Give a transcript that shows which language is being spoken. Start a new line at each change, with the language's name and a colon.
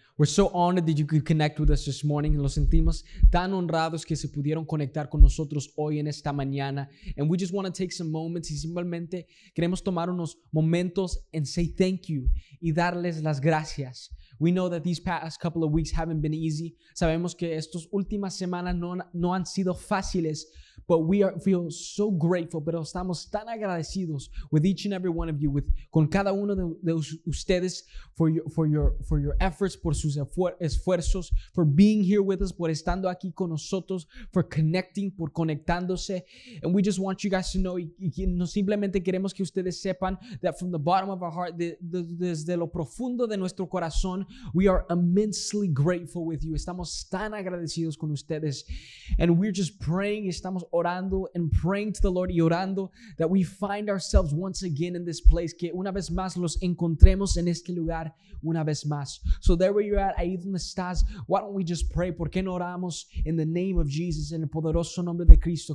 English: We're so honored that you could connect with us this morning.
Spanish: Los sentimos tan honrados que se pudieron conectar con nosotros hoy en esta mañana.
English: And we just want to take some moments
Spanish: y simplemente queremos tomar unos momentos
English: and say thank you
Spanish: y darles las gracias.
English: We know that these past couple of weeks haven't been easy.
Spanish: Sabemos que estas últimas semanas no han sido fáciles,
English: but feel so grateful,
Spanish: pero estamos tan agradecidos
English: with each and every one of you,
Spanish: con cada uno de ustedes
English: for your efforts,
Spanish: por sus esfuerzos,
English: for being here with us,
Spanish: por estando aquí con nosotros,
English: for connecting,
Spanish: por conectándose.
English: And we just want you guys to know,
Spanish: y no simplemente queremos que ustedes sepan
English: that from the bottom of our heart,
Spanish: desde lo profundo de nuestro corazón,
English: we are immensely grateful with you.
Spanish: Estamos tan agradecidos con ustedes.
English: And we're just praying,
Spanish: estamos orando
English: and praying to the Lord
Spanish: y orando
English: that we find ourselves once again in this place,
Spanish: que una vez más los encontremos en este lugar una vez más.
English: So there where you're at,
Spanish: ahí donde estás,
English: why don't we just pray?
Spanish: ¿Por qué no oramos
English: in the name of Jesus,
Spanish: en el poderoso nombre de Cristo?